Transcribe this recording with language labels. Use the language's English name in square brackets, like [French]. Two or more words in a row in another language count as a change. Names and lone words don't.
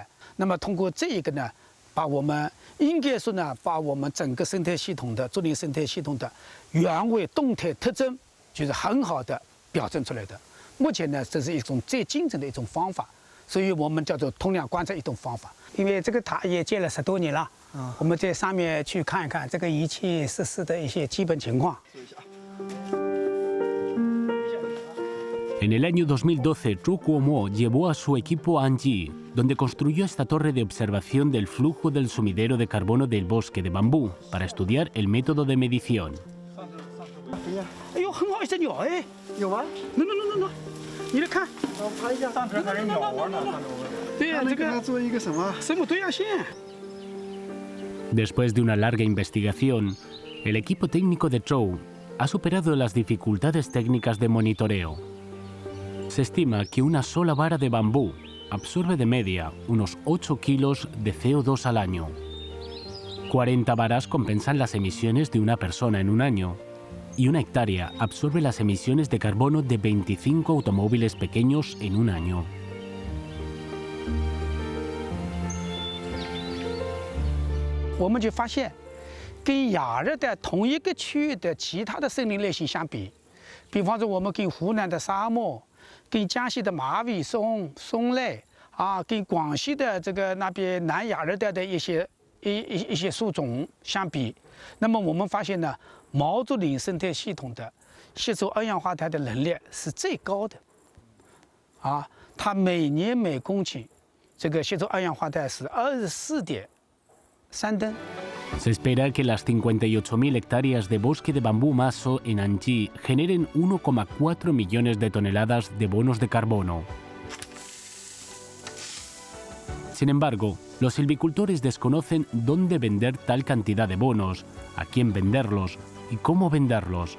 [Chinese] 那么通过这一个呢，把我们应该说呢，把我们整个生态系统的竹林生态系统的原位动态特征，就是很好的表征出来的。目前呢，这是一种最精准的一种方法，所以我们叫做通量观测一种方法。因为这个塔也建了10多年了，我们在上面去看一看这个仪器设施的一些基本情况。 [Spanish] En el año 2012, Zhou Guomo llevó a su equipo a Anji, donde construyó esta torre de observación del flujo del sumidero de carbono del bosque de bambú, para estudiar el método de medición. [Chinese] 哎呦，很好一只鸟哎！有吗？ no，你来看，我拍一下。上边还有鸟窝呢，看着我。对呀，这个做一个什么？生物多样性。 [Spanish] Después de una larga investigación, el equipo técnico de Zhou ha superado las dificultades técnicas de monitoreo. Se estima que una sola vara de bambú absorbe de media unos 8 kilos de CO2 al año. 40 varas compensan las emisiones de una persona en un año, y una hectárea absorbe las emisiones de carbono de 25 automóviles pequeños en un año. [Chinese] 我们就发现，跟亚热带同一个区域的其他的森林类型相比，比方说我们跟湖南的沙漠、跟江西的马尾松类啊，跟广西的这个那边南亚热带的一些树种相比，那么我们发现呢，毛竹林生态系统的吸收二氧化碳的能力是最高的，啊，它每年每公顷这个吸收二氧化碳是24.3吨。 [Spanish] Se espera que las 58.000 hectáreas de bosque de bambú maso en Anji generen 1,4 millones de toneladas de bonos de carbono. Sin embargo, los silvicultores desconocen dónde vender tal cantidad de bonos, a quién venderlos y cómo venderlos.